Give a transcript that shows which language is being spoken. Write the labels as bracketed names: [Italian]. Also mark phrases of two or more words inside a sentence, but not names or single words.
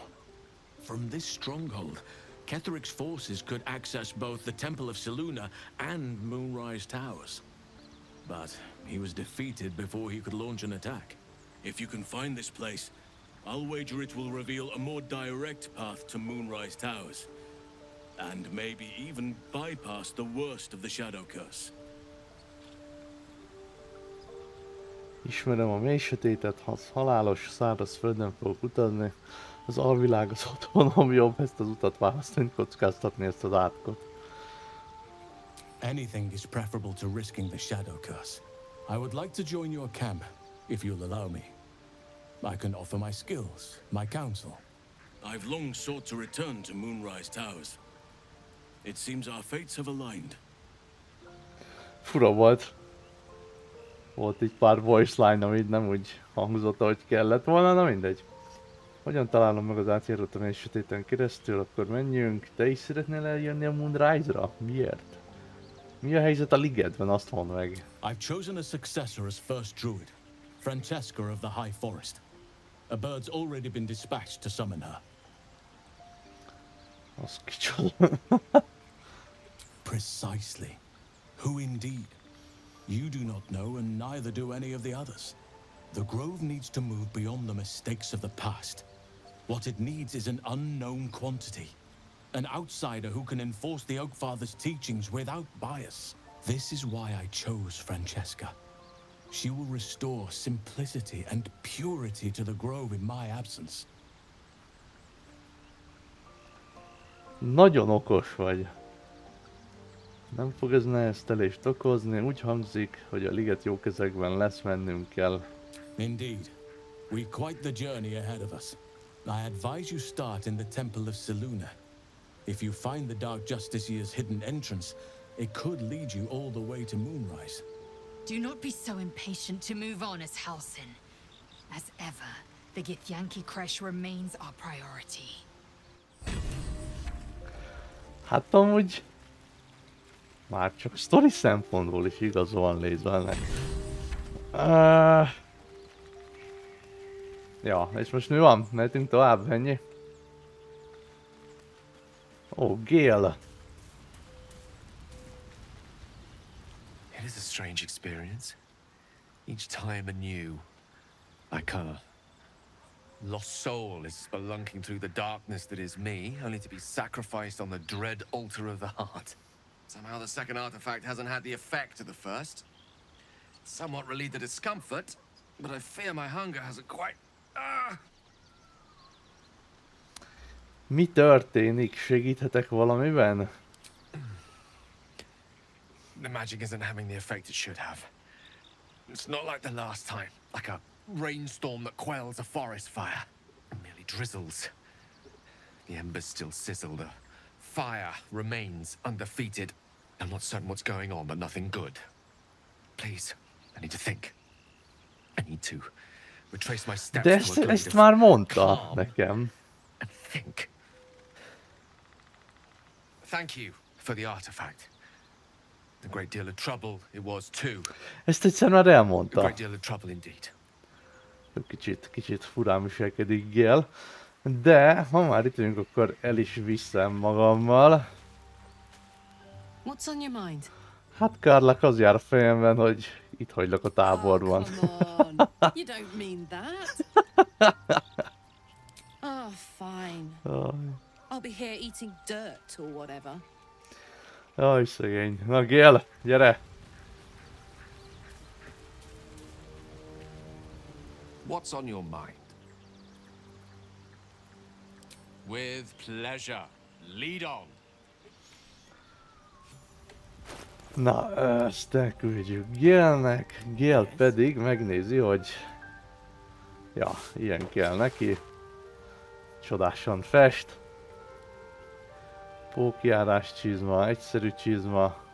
[English] From this stronghold, Ketheric's forces could access both the Temple of Selûne and Moonrise Towers. But he was defeated before he could launch an attack. If you can find this place, I'll wager it will reveal a more direct path to Moonrise Towers. And maybe even bypass the worst of the Shadow Curse. [Hungarian] Ismerem a mély sötétet, ha halálos, száraz földön fogok utazni. Az alvilág az otthonom, jobb ezt az utat választani, kockáztatni ezt az átkot. [English] Anything is preferable to risking the Shadow Curse. I would like to join your camp, if you'll allow me. I can offer my skills, my counsel. I've long sought to return to Moonrise Towers. It seems our fates have aligned. [Hungarian] Fura volt. Volt így pár [English] voice line, [Hungarian] amit nem úgy hangzott, ahogy kellett volna, na mindegy. Hogyan találom meg az átjárót a mély sötéten keresztül, akkor menjünk. Te is szeretnél eljönni a Moonrise-ra? Miért? Mi a helyzet a ligetben, azt mondd meg. [English] I've chosen a successor as first druid, Francesca of the High Forest. A bird's already been dispatched to summon her. [Hungarian] Az kicsoda. [English] Precisely. Who indeed? You do not know, and neither do any of the others. The Grove needs to move beyond the mistakes of the past. What it needs is an unknown quantity. An outsider who can enforce the Oak Father's teachings without bias. This is why I chose Francesca. She will restore simplicity and purity to the Grove in my absence. [Hungarian] Nagyon okos vagy. Nem fog ez neheztelést okozni, úgy hangzik, hogy a liget jó kezekben lesz, mennünk kell. [English] Indeed. We've quite the journey ahead of us. I advise you start in the Temple of Selûne. If you find the Dark Justiciar's hidden entrance, it could lead you all the way to Moonrise. Do not be so impatient to move on as Halsin. As ever, the Githyanki Kresh remains our priority. [Hungarian] Hát amúgy már csak sztori szempontból is igazolni lézelnek. Ja, és most mi van? Mehetünk tovább, ennyi? Ó, Gale. [English] It is a strange experience. Each time anew, like a lost soul is spelunking through the darkness that is me, only to be sacrificed on the dread altar of the heart. Somehow the second artifact hasn't had the effect of the first. It's somewhat relieved the discomfort, but I fear my hunger hasn't quite... [Hungarian] Mi történik? Segíthetek valamiben? [English] The magic isn't having the effect it should have. It's not like the last time, like a rainstorm that quells a forest fire. It merely drizzles. The embers still sizzle, the fire remains undefeated. I'm not certain what's going on, but nothing good. Please, I need to think. I need to retrace my steps. [Hungarian] De ezt már mondta nekem. [English] And think. Thank you for the artifact. A great deal of trouble it was too. [Hungarian] Ezt egyszer már elmondta. [English] A great deal of trouble indeed. [Hungarian] Kicsit furán viselkedik Gale. De ha már itt vagyunk, akkor el is viszem magammal. [English] What's on your mind? [Hungarian] Hát Karlak az jár a fejemben, hogy Itt hagylak a táborban. [English] You don't mean that. Oh, fine. I'll be here eating dirt or whatever. [Hungarian] Jaj, szegény. Na, Gél, gyere! [English] What's on your mind? With pleasure. Lead on. [Hungarian] Na, ezt elküldjük Gélnek. Gél pedig megnézi, hogy... Ja, ilyen kell neki. Csodásan fest. Pókjárás csizma, egyszerű csizma.